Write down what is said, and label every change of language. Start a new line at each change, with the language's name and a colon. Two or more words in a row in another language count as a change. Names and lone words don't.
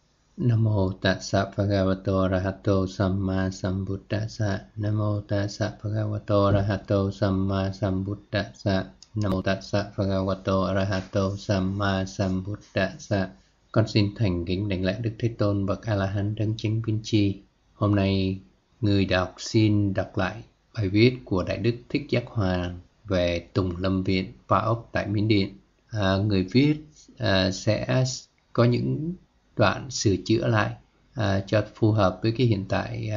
Pali: Namo tassa bhagavato arahato samma sambuddhassa. Namo tassa bhagavato arahato samma sambuddhassa. Namo tassa bhagavato arahato samma sambuddhassa.
Vietnamese: Con xin thành kính đảnh lễ Đức Thế Tôn bậc A La Hán đấng chánh viên chi. Hôm nay người đọc xin đọc lại bài viết của Đại Đức Thích Giác Hoàng về Tùng Lâm Viện Ba Ốc tại Miến Điện. Người viết sẽ có những đoạn sửa chữa lại cho phù hợp với cái hiện tại.